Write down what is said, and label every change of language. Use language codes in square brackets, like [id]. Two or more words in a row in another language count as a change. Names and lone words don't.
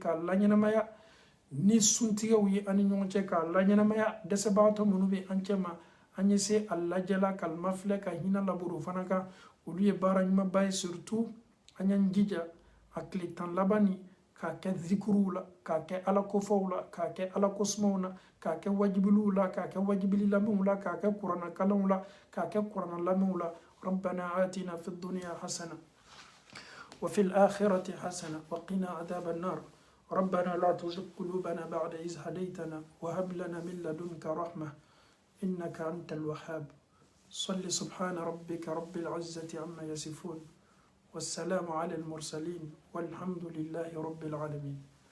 [bm] k'a la ɲɛnamaya ni suntigɛw ye ani ɲɔgɔn cɛ k'a la ɲɛnamaya dɛsɛbagatɔ minnu bɛ an cɛ ma an ye se a lajɛla ka mafilɛ ka hinɛ laburu fana kan olu ye baara ɲumanba ye surtout an y'an jija a tile 10 laban ni k'a kɛ zikuruw la k'a kɛ ala kofaw la k'a kɛ ala kosumaw na k'a kɛ wajibiliw la k'a kɛ wajibili lamɛnw la k'a kɛ kuranna kalanw la k'a kɛ kuranna lamɛnw la [ar] ربنا آتنا في الدنيا حسنة وفي الآخرة حسنة وقنا عذاب النار ربنا لا تزغ قلوبنا بعد إذ هديتنا وهب لنا من لدنك رحمة إنك أنت الوهاب صل سبحان ربك رب العزة عما يصفون والسلام على المرسلين والحمد لله رب العالمين